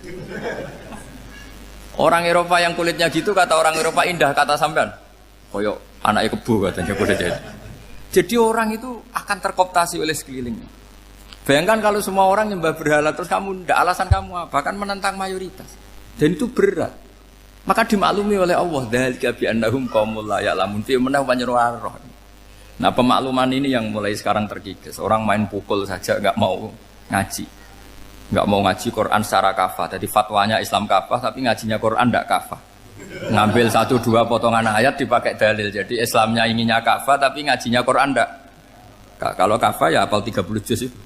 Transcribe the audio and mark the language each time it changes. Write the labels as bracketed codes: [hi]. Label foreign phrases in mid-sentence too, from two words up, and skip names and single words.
[id] Orang Eropa yang kulitnya gitu kata orang Eropa indah, kata [jv] sampean koyok [id] anaknya kebo katanya kulitnya. Jadi orang itu akan terkooptasi oleh sekelilingnya. Bayangkan kalau semua orang nyembah berhala terus kamu tidak, alasan kamu apa? Bahkan menentang mayoritas. Dan itu berat. Maka dimaklumi oleh Allah, [ar] ذلك بأنهم قوم لا يعلمون fi manah panyeruah. [id] Nah, pemakluman ini yang mulai sekarang terkikis. Orang main pukul saja enggak mau ngaji. Enggak mau ngaji Quran secara kafah. Jadi fatwanya Islam kafah tapi ngajinya Quran enggak kafah. Ngambil 1-2 potongan ayat dipakai dalil. Jadi Islamnya inginnya kafah tapi ngajinya Quran enggak. Kalau kafah ya hafal 30 juz itu.